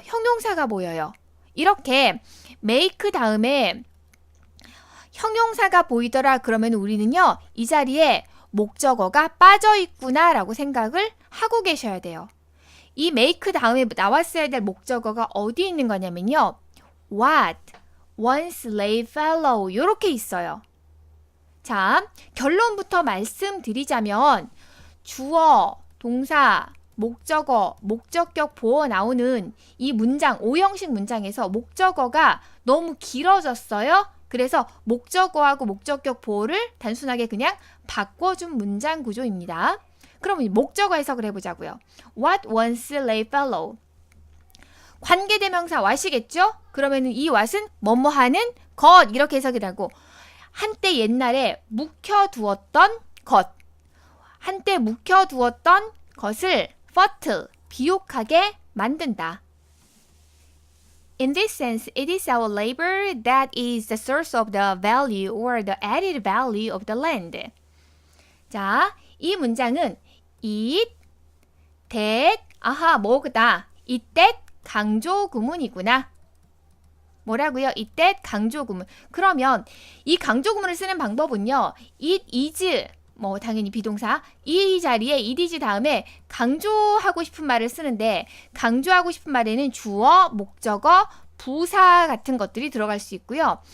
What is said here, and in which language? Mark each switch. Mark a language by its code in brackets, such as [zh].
[ko] 형용사가 보여요. 이렇게 make 다음에 형용사가 보이더라 그러면 우리는요. 이 자리에 목적어가 빠져있구나 라고 생각을 하고 계셔야 돼요. 이 make 다음에 나왔어야 될 목적어가 어디 있는 거냐면요. [en] what, once lay fallow 이렇게 있어요. [ko] 자, 결론부터 말씀드리자면 주어, 동사, 목적어, 목적격 보어 나오는 이 문장, 오형식 문장에서 목적어가 너무 길어졌어요. 그래서 목적어하고 목적격 보호를 단순하게 그냥 바꿔준 문장 구조입니다. 그럼 목적어 해석을 해보자고요. [en] What once lay fallow. [ko] 관계대명사 what이겠죠? 그러면 이 what은 뭐뭐 하는 것 이렇게 해석이라고. 한때 옛날에 묵혀두었던 것. 한때 묵혀두었던 것을 fertile, 비옥하게 만든다. [en] In this sense, it is our labor that is the source of the value or the added value of the land. [ko] 자, 이 문장은 it, that, 뭐다. it, that 강조 구문이구나. 뭐라고요? it, that 강조 구문. 그러면 이 강조 구문을 쓰는 방법은요. it is, 당연히 비동사, 이 자리에 it is 다음에 강조하고 싶은 말을 쓰는데 강조하고 싶은 말에는 주어, 목적어, 부사 같은 것들이 들어갈 수 있고요.